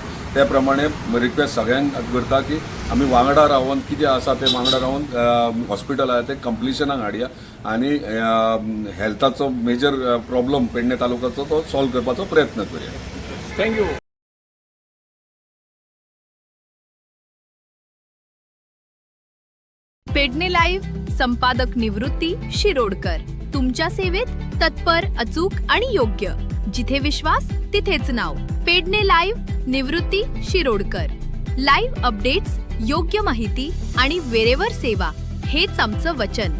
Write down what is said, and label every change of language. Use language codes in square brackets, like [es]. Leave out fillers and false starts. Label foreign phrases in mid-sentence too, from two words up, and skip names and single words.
[kok] त्या प्रमाणे रिक्वेस्ट सगळ्यांक करता की आमी वांगडा रावन कितें आसा ते वांगडा रावन हॉस्पिटल आहा ते कंप्लिशनाक हाडया आणि हेल्थाचो [en] major problem [kok] पेडणे तालुक्याचो तो सॉल्व करपाचो प्रयत्न करूया. [en] थँक्यू. [mr] पेडणे लाईव्ह संपादक निवृत्ती शिरोडकर तुमच्या सेवेत तत्पर, अचूक आणि योग्य. जिथे विश्वास तिथेच नाव. पेडणे लाईव्ह, निवृत्ती शिरोडकर. [en] live updates, [mr] योग्य माहिती आणि वेळेवर सेवा हेच आमचं वचन.